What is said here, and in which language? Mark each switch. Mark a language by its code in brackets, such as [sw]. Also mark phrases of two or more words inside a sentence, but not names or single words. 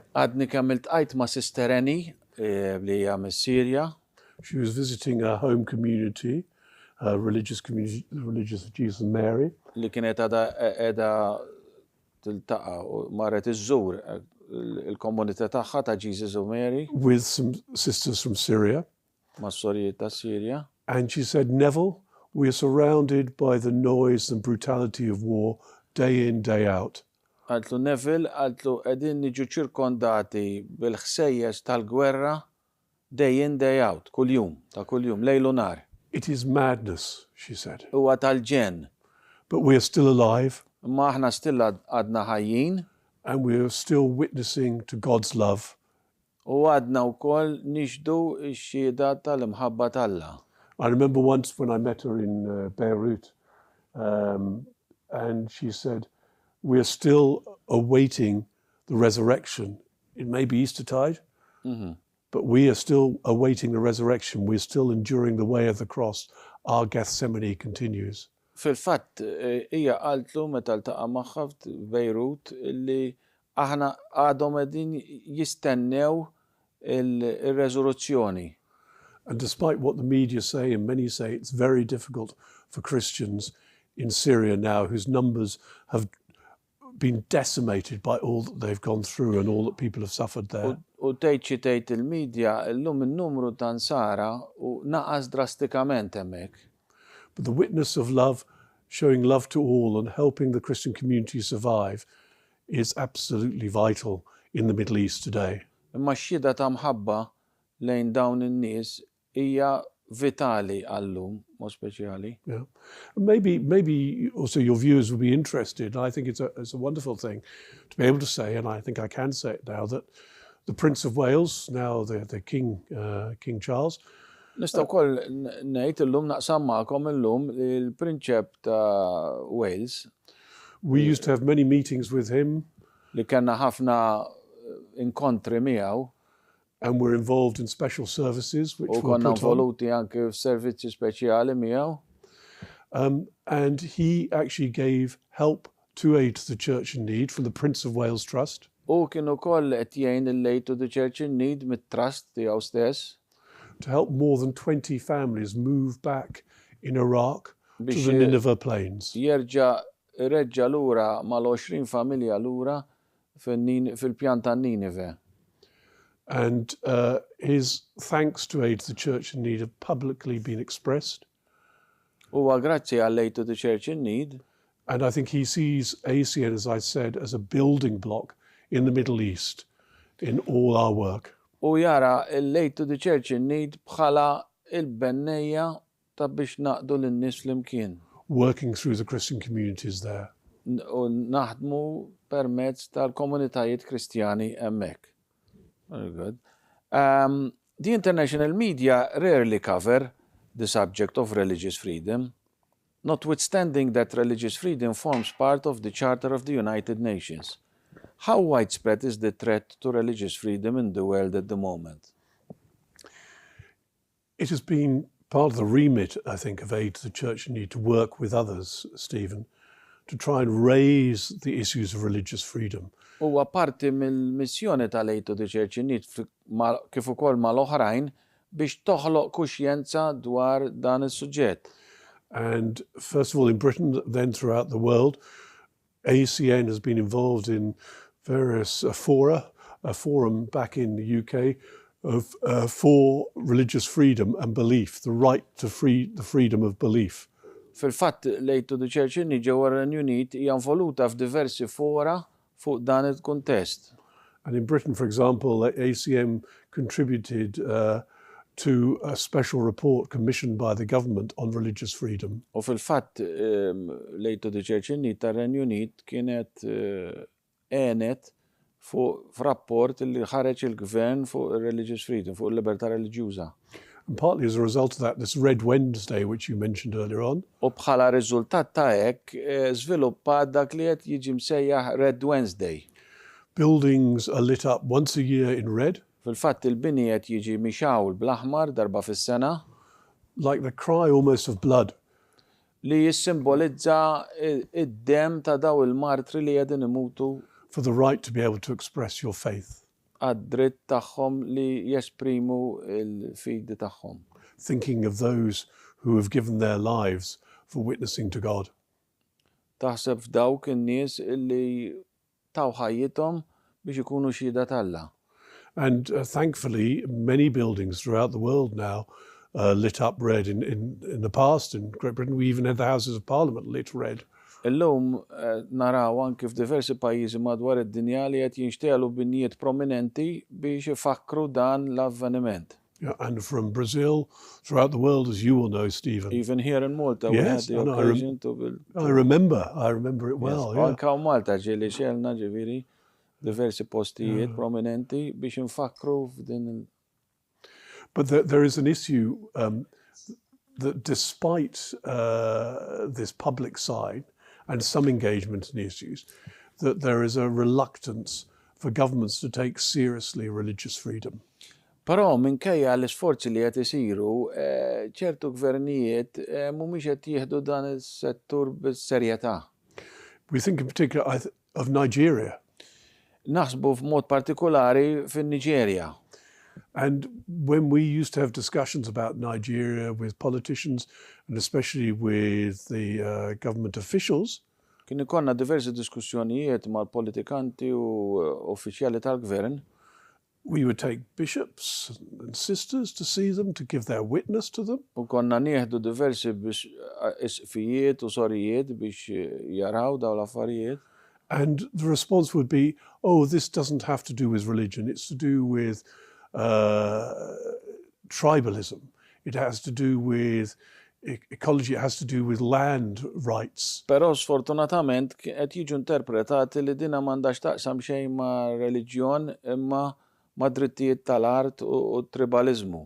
[mt] Għadni kemm iltqajt ma' Sister Annie li hija mis-Sirja. [en] She was visiting a home community, a religious community, the Religious of Jesus and Mary. [mt] Li kienet qiegħda tiltaqa' u marret iżżur il-komunità tagħha ta' Jesus of Mary. [en] With some sisters from Syria. [mt] Ma' sorjiet ta' Sirja. [en] And she said, Neville, we are surrounded by the noise and brutality of war day in, day out. [mt] Għaltlu Neville, għaltlu qegħdin niġu ċirkondati bil-ħsejjes tal-gwerra [en] day in, day out, [mt] kuljum, ta' kuljum, lejl u nar. [en] It is madness, she said. [mt] Huwa tal-ġen. [en] But we are still alive. [mt] Ma aħna still għadna ħajjin. [en] And we are still witnessing to God's love. [mt] U għadna wkoll nixdu x-xhieda tal-imħabba tal-Alla. [en] I remember once when I met her in Beirut, and she said, we are still awaiting the resurrection. It may be Eastertide, but we are still awaiting the resurrection. We're still enduring the way of the cross. Our Gethsemane continues. [mt] Fil-fatt, hija qaltlu meta ltaqa' magħha f'Beirut illi aħna għadhom qegħdin jistennew il-reżoluzzjoni. [en] And despite what the media say, and many say, it's very difficult for Christians in Syria now whose numbers have been decimated by all that they've gone through and all that people have suffered there. [mt] U tgħid il-medja llum in-numru ta' nsara u naqas drastikament hemmhekk. [en] But the witness of love, showing love to all and helping the Christian community survive is absolutely vital in the Middle East today. [mt] Imma x-xhieda ta' mħabba lejn dawn in-nies hija vitali għallum, mod speċjali. [en] Yeah. Maybe also your viewers will be interested. I think it's a wonderful thing to be able to say, and I think I can say it now, that the Prince of Wales, now the King Charles. [mt] Nista' wkoll ngħid illum naqsam magħkom illum il-Prinċep ta' Wales. [en] We used to have many meetings with him. [mt] Li kellna ħafna inkontri miegħu. [en] And we're involved in special services which were put on. [mt] U konna involuti anke f'servizzi speċjali miegħu. [en] And he actually gave help to aid to the Church in Need from the Prince of Wales Trust. [mt] U kien ukoll qed jgħin il-Aid to the Church in Need mit-trust tiegħu stess. [en] To help more than 20 families move back in Iraq to the Nineveh plains. [mt] Reġġa lura mal-20 familja lura fil-pjan ta' Nineveh. [en] And his thanks to Aid to the Church in Need have publicly been expressed. [mt] Huwa grazzi għal Aid to the Church in Need. [en] And I think he sees ACN, as I said, as a building block in the Middle East in all our work. [mt] U jara l-Aid to the Church in Need bħala il-bennejja ta' biex naqdu lin-nies flimkien. [en] Working through the Christian communities there. [mt] U naħdmu permezz tal-komunitajiet Kristjani hemmhekk. [en] Very good. The international media rarely cover the subject of religious freedom, notwithstanding that religious freedom forms part of the Charter of the United Nations. How widespread is the threat to religious freedom in the world at the moment? It has been part of the remit, I think, of Aid to the Church in Need to work with others, Stephen, to try and raise the issues of religious freedom. [mt] Huwa parti mill-missjoni tal-Aid to the Church in Need kif ukoll mal-oħrajn biex toħloq kuxjenza dwar dan is-suġġett. [en] And first of all in Britain, then throughout the world, ACN has been involved in various fora, a forum back in the UK for religious freedom and belief, the right to the freedom of belief. [mt] Fil-fatt l-Aid to the Church in Need ġewwa Renju Unit hija involuta f'diversi fora fuq dan il-kuntest. [en] And in Britain, for example, ACM contributed to a special report commissioned by the government on religious freedom. [mt] U fil-fatt l-Aid to the Church in Need tar-Renju Unit kienet għenet f'rapport li ħareġ il-gvern fuq [en] religious freedom, [mt] fuq il-libertà reliġjuża. [en] And partly as a result of that, this Red Wednesday, which you mentioned earlier on. [mt] U bħala riżultat ta' hekk żviluppat dak li qed jiġi msejjaħ Red Wednesday. [en] Buildings are lit up once a year in red. [mt] Fil-fatt il-bini qed jiġi mixawl bl-aħmar darba fis-sena [en] like the cry almost of blood. [mt] li jissimbolizza id-dem ta' daw il-martri li qegħdin imutu [en] For the right to be able to express your faith, [mt] għad-dritt tagħhom li jesprimu l-fidi tagħhom. [en] thinking of those who have given their lives for witnessing to God. [mt] Taħseb f'dawk in-nies illi taw ħajjithom biex ikunu xhieda tal-Alla. [en] And thankfully, many buildings throughout the world now lit up red. In the past, in Great Britain, we even had the Houses of Parliament lit red. [mt] Illum naraw anke f'diversi pajjiżi madwar id-dinja li qed jinxtelu binijiet prominenti biex ifakru dan l-avveniment. [en] Yeah, and from Brazil, throughout the world, as you will know, Stephen. Even here in Malta, we had Yes, the I know, occasion to... I remember it well. Yeah. [mt] Anka u Malta ġieli xelna ġifieri diversi postijiet prominenti biex infakru f'din [en] But there is an issue that despite this public side and some engagement in the issues, that there is a reluctance for governments to take seriously religious freedom. [mt] Però minkejja l-isforzi li qed isiru, ċertu gvernijiet mhumiex qed jieħdu dan is-settur bis-serjetà. [en] We think in particular of Nigeria. [mt] Naħsbu f'mod partikolari fin-Niġerja. [en] And when we used to have discussions about Nigeria with politicians and especially with the government officials, [mt] Kien ikollna diversi diskussjonijiet mal-politikanti u uffiċjali tal-gvern. [en] we would take bishops and sisters to see them, to give their witness to them. [mt] U konna nieħdu diversi biex isfijiet u sorijiet biex jaraw daw l-affarijiet. [en] And the response would be, oh, this doesn't have to do with religion. It's to do with tribalism. It has to do with ecology. It has to do with land rights. [mt] Però sfortunatament qed jiġu interpretati li dina m'għandax taqsam xejn ma' reliġjon imma ma' drittijiet tal-art u tribalizmu.